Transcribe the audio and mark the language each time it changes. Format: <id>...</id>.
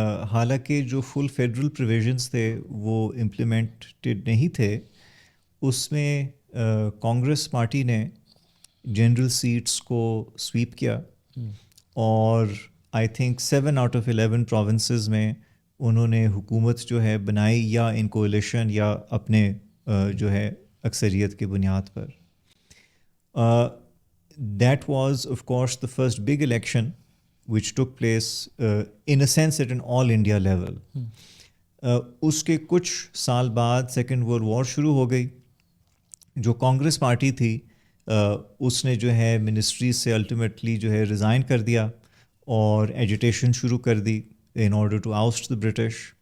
<ur>حالانکہ جو فل federal provisions تھے وہ امپلیمنٹڈ نہیں تھے، اس میں کانگریس پارٹی نے جنرل سیٹس کو سویپ کیا، اور</ur> <en>I think 7 out of 11 provinces</en> <ur>میں انہوں نے حکومت جو ہے بنائی، یا ان کولیشن یا اپنے جو ہے اکثریت کی بنیاد پر.</ur> <en>That was of course the first big election which took place in a sense at an all India level.</en> <ur>اس کے کچھ سال بعد سیکنڈ ورلڈ وار شروع ہو گئی. جو کانگریس پارٹی تھی اس نے جو ہے منسٹری سے الٹیمیٹلی جو ہے ریزائن کر دیا اور ایجیٹیشن شروع کر دی</ur> <en>In order to oust the British.</en>